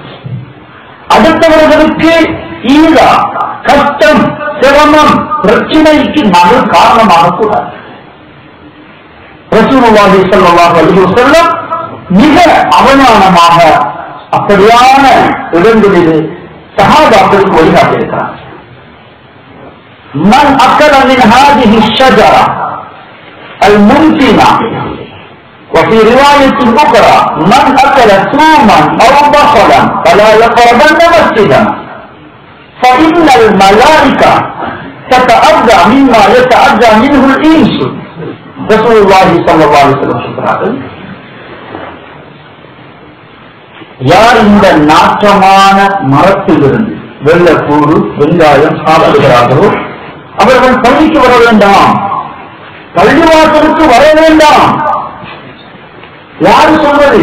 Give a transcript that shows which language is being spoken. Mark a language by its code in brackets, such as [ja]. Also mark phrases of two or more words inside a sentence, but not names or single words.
[ta] அடுத்தவர்களுக்கு ஈடா, கஷ்டம், சிரமம், பிரச்சனைக்கு நாங்கள் காரணமாக கூடாது. ரசூலுல்லாஹி [ar] صلى الله عليه وسلم [ta] மிக அவமானமாக அப்படியான இடங்களில் சஹாபாக்களுக்கு வழிகாட்டியிருக்கிறார். [ar] من أكل من هذه الشجرة الممكنة وفي رواية أخرى من أكل ثوما أو بصلا فلا يقربن مسجدا فإن الملائكة تتأذى مما يتأذى منه الإنس. رسول الله صلى الله عليه وسلم [ta] சொல்றார்கள், யார் இந்த நாற்றமான மரத்திலிருந்து வெள்ளப்பூடு, வெங்காயம் சாப்பிடுகிறார்களோ அவர்கள் பள்ளிக்கு வர வேண்டாம். பள்ளிவாசலுக்கு வர வேண்டாம். யாரு சொல்வது?